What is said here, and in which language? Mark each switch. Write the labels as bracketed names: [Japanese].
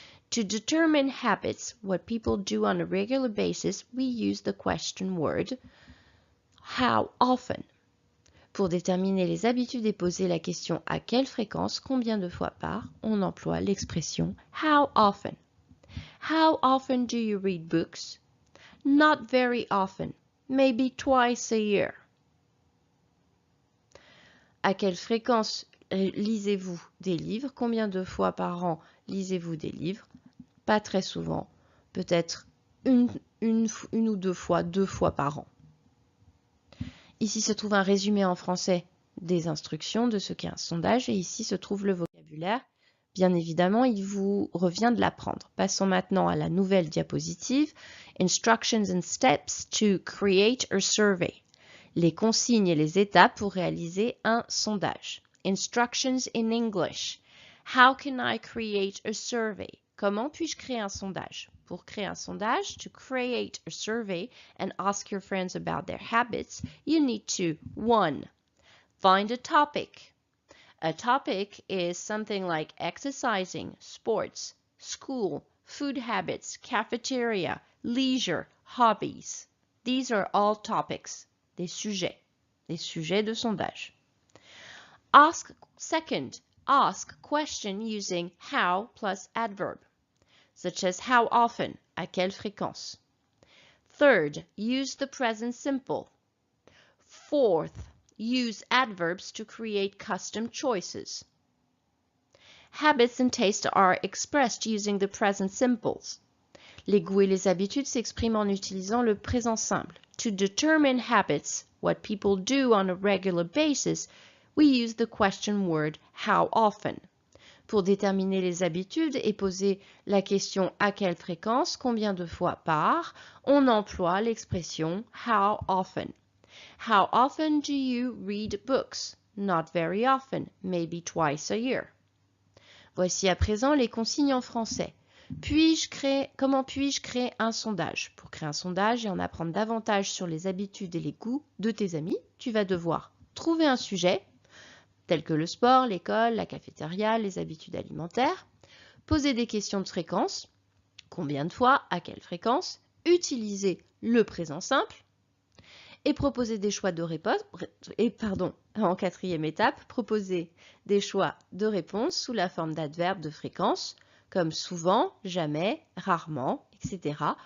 [English] To determine habits, what people do on a regular basis, we use the question word how often. [French] Pour déterminer les habitudes et poser la question à quelle fréquence, combien de fois par, on emploie l'expression how often. [English] How often do you read books? Not very often, maybe twice a year. [French] À quelle fréquence lisez-vous des livres? Combien de fois par an lisez-vous des livres? Pas très souvent, peut-être une ou deux fois par an. Ici se trouve un résumé en français des instructions de ce qu'est un sondage et ici se trouve le vocabulaire. Bien évidemment, il vous revient de l'apprendre. Passons maintenant à la nouvelle diapositive. [English] Instructions and steps to create a survey. [French] Les consignes et les étapes pour réaliser un sondage. [English] Instructions in English. How can I create a survey? [French] Comment puis-je créer un sondage? Pour créer un sondage, [English] to create a survey and ask your friends about their habits, you need to 1. Find a topic. A topic is something like exercising, sports, school, food habits, cafeteria, leisure, hobbies. These are all topics, [French] des sujets de sondage. [English] Second, ask question using how plus adverb, such as how often, [French] à quelle fréquence. [English] Third, use the present simple. Fourth, use adverbs to create custom choices. Habits and tastes are expressed using the present simples. [French] Les goûts et les habitudes s'expriment en utilisant le présent simple. [English] To determine habits, what people do on a regular basis, we use the question word how often. [French] Pour déterminer les habitudes et poser la question à quelle fréquence, combien de fois par, on emploie l'expression how often. [English] How often do you read books? Not very often, maybe twice a year. [French] Voici à présent les consignes en français. Comment puis-je créer un sondage? Pour créer un sondage et en apprendre davantage sur les habitudes et les goûts de tes amis, tu vas devoir trouver un sujet, tel que le sport, l'école, la cafétéria, les habitudes alimentaires, poser des questions de fréquence, combien de fois, à quelle fréquence, utiliser le présent simple, et proposer des choix de réponse, en quatrième étape, proposer des choix de réponse sous la forme d'adverbes de fréquence, comme souvent, jamais, rarement, etc.